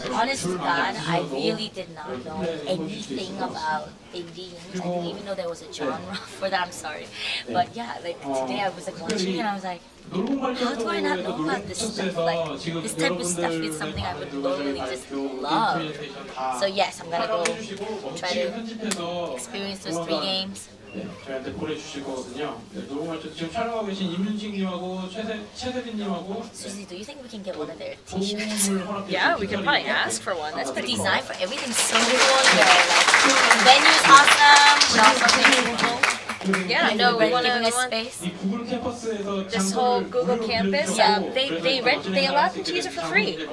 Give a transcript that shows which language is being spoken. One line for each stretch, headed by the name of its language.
English: Honest to God, I really did not know anything about indie games. I didn't even know there was a genre for that. I'm sorry, but yeah, like today I was like watching and I was like, how do I not know about this stuff? Like this type of stuff is something I would totally just love. So yes, I'm gonna go try to experience those 3 games.
Korean: 저희한테 보내주시거든요. 지금 촬영하고 계신 임윤식님하고 최세빈님하고.
English: Susie, do you think we can get one of their T-shirts? Yeah, we can probably ask for one. That's pretty design for everything's so cool here. Like venue's awesome, but also really cool. Yeah, I know. We want space. This whole Google campus. They allow them to use it for free.